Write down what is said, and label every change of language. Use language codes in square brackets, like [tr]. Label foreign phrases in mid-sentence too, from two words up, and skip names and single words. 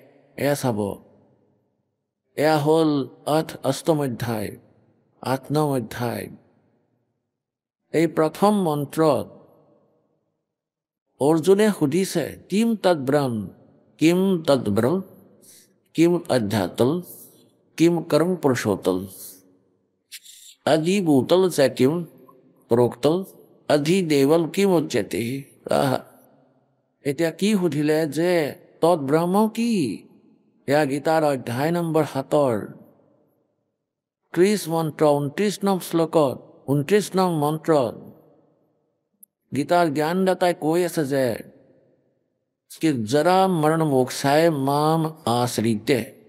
[as] এয়া চাব, এয়া হ'ল 8ম অধ্যায় 8 নং অধ্যায়। এই প্ৰথম মন্ত্ৰত অৰ্জুনে সুধিছে [sa] কিম তদ্ব্ৰহ্ম, কিম তদ্ব্ৰহ্ম, কিম অধ্যাত্ম, কিম কৰ্ম পুৰুষোত্তম, अधिभूतल च किम प्रोक्तल, अधिदेवल किम उच्यते। [as] এতিয়া কি সুধিলে যে তদ্ব্ৰহ্ম কি? এয়া গীতাৰ অধ্যায় নম্বৰ 7 30 মন্ত্ৰ 29 নং শ্লোকত 29 নং মন্ত্ৰত গীতাৰ জ্ঞানদাতাই কৈ আছে যে [sa] জৰা মৰণ মোক্ষায় মাম আশ্ৰিতে।